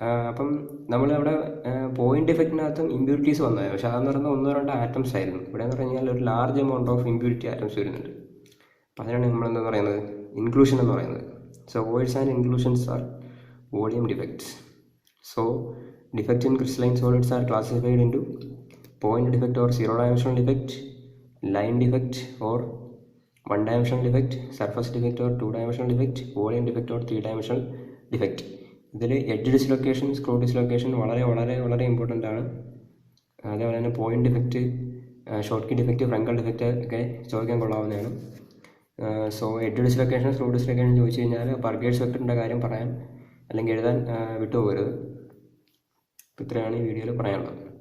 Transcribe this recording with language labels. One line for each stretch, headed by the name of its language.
Malayalam: അപ്പം നമ്മളവിടെ point ഡിഫക്റ്റിനകത്തും impurities വന്നത്, പക്ഷേ അതെന്ന് പറയുന്നത് 1-2 ആറ്റംസ് ആയിരുന്നു. ഇവിടെ എന്ന് പറഞ്ഞു കഴിഞ്ഞാൽ ഒരു
English: large amount of impurity atoms
Malayalam: വരുന്നുണ്ട്. അപ്പം അതിനാണ് നമ്മൾ എന്താ പറയുന്നത് ഇൻക്ലൂഷൻ എന്ന് പറയുന്നത്.
English: So voids and inclusions are volume defects. So defect in crystalline solids are classified into point defect or 0-dimensional defect, line defect or 1-dimensional defect, surface defect or 2-dimensional defect, volume defect or 3-dimensional defect.
Malayalam: ഇതിൽ edge dislocation, screw dislocation വളരെ വളരെ വളരെ important ആണ്. അതേപോലെ തന്നെ point defect, short key defect, ഫ്രങ്കൽ defect ഒക്കെ ചോദിക്കാൻ കൊള്ളാവുന്നതാണ്. So edge dislocation, screw dislocation ചോദിച്ചു കഴിഞ്ഞാൽ പർഗേഴ്സ് വെക്ടറിൻ്റെ കാര്യം പറയാൻ അല്ലെങ്കിൽ എഴുതാൻ വിട്ടുപോകരുത്. ഇത്രയാണ് ഈ വീഡിയോയിൽ പറയാനുള്ളത്.